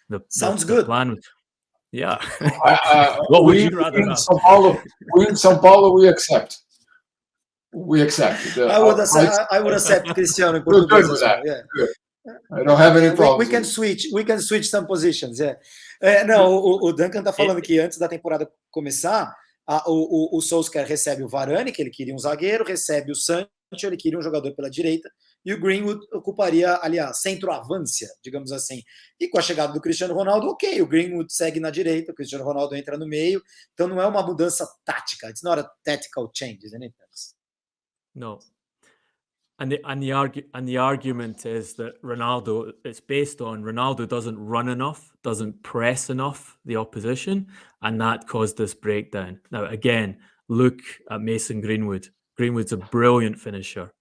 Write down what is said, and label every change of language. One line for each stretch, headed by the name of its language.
English: Sounds good. Plan was, yeah. What would you rather have? In São Paulo, we accept. We accept. I would accept Cristiano in Portuguese as well. Yeah. I don't have any problem. We can switch some positions. Yeah.
Portuguese: Não, o Duncan está falando que antes da temporada começar, o Solskjaer recebe o Varane, que ele queria um zagueiro, recebe o Sancho, ele queria um jogador pela direita, e o Greenwood ocuparia ali a centroavância, digamos assim. E com a chegada do Cristiano Ronaldo, ok, o Greenwood segue na direita, o Cristiano Ronaldo entra no meio, então não é uma mudança tática.
English: It's not a tactical change, isn't it? No. And the argument is that Ronaldo, it's based on Ronaldo doesn't run enough, doesn't press enough the opposition, and that caused this breakdown. Now, again, look at Mason Greenwood. Greenwood's a brilliant finisher.